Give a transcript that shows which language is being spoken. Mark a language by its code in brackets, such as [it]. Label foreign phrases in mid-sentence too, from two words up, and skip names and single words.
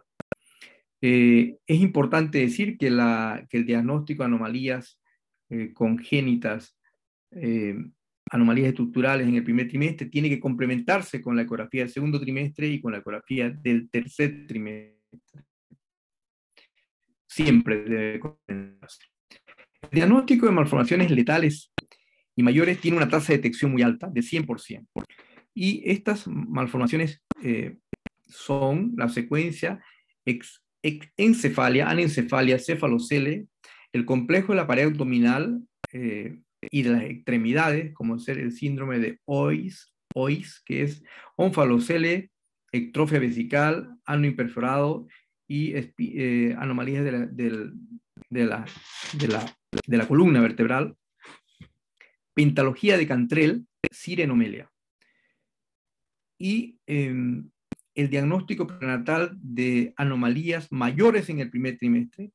[es] Es importante decir que el diagnóstico de anomalías congénitas, anomalías estructurales en el primer trimestre, tiene que complementarse con la ecografía del segundo trimestre y con la ecografía del tercer trimestre. Siempre debe complementarse. El diagnóstico de malformaciones letales y mayores tiene una tasa de detección muy alta, de 100%. Y estas malformaciones son la secuencia encefalia, anencefalia, cefalocele, el complejo de la pared abdominal y de las extremidades, como ser el síndrome de OIS, que es onfalocele, ectrofia vesical, ano imperforado y anomalías de la columna vertebral, pentalogía de Cantrell, sirenomelia. Y el diagnóstico prenatal de anomalías mayores en el primer trimestre.